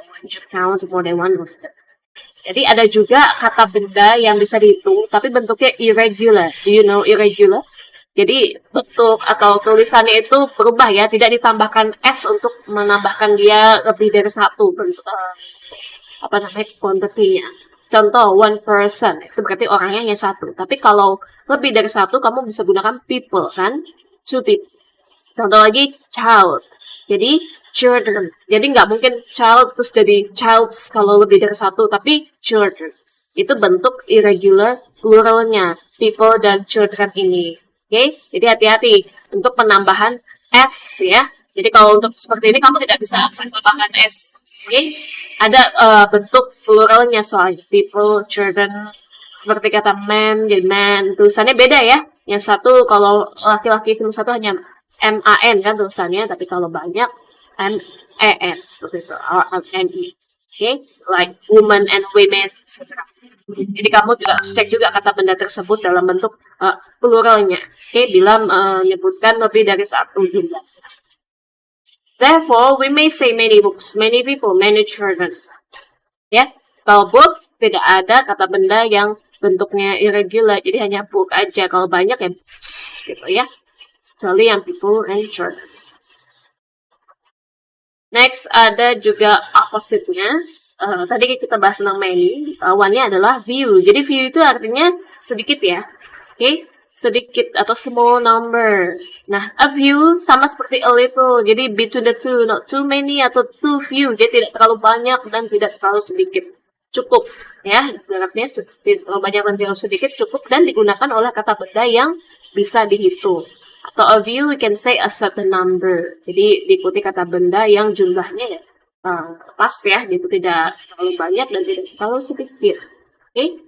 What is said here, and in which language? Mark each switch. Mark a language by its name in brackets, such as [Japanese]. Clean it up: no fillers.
[English] You should count more than one of them. [Indonesian] Jadi ada juga kata benda yang bisa dihitung, tapi bentuknya irregular. [English] Do you know irregular? [Indonesian] Jadi bentuk atau tulisannya itu berubah ya, tidak ditambahkan s untuk menambahkan dia lebih dari satu bentuk quantity-nya. Contoh one person itu berarti orangnya hanya satu. Tapi kalau lebih dari satu, kamu bisa gunakan people kan, two people. Contoh lagi, child. Jadi, children. Jadi nggak mungkin child terus jadi childs kalau lebih dari satu, tapi children. Itu bentuk irregular pluralnya, people dan children ini. Oke, jadi hati-hati untuk penambahan s ya. Jadi kalau untuk seperti ini kamu tidak bisa menambahkan s. Oke, ada bentuk pluralnya soalnya people, children. Seperti kata man, jadi man. Tulisannya beda ya. Yang satu kalau laki-laki yang satu hanya MAN kan tulisannya, tapi kalau banyak MEN seperti itu, RME. [English] Okay, like woman and women, etc. [Indonesian] Jadi kamu juga harus cek juga kata benda tersebut dalam bentuk pluralnya. Okay, bila menyebutkan lebih dari satu jumlah. [English] Therefore, we may say many books, many people, many children. [Indonesian] Ya, kalau book tidak ada kata benda yang bentuknya irregular, jadi hanya book aja. Kalau banyak ya gitu ya. Kecuali yang people and children. Next ada juga opposite-nya. Tadi kita bahas tentang many. Lawannya adalah few. Jadi few itu artinya sedikit ya. Oke, sedikit atau small number. Nah, a few sama seperti a little. Jadi [English] between the two, not too many [Indonesian] atau too few. Jadi tidak terlalu banyak dan tidak terlalu sedikit. Cukup ya. Artinya terlalu banyak dan terlalu sedikit cukup dan digunakan oleh kata benda yang bisa dihitung. Atau a few we can say a certain number. Jadi diikuti kata benda yang jumlahnya ya pas ya, itu tidak terlalu banyak dan tidak terlalu sedikit. Oke.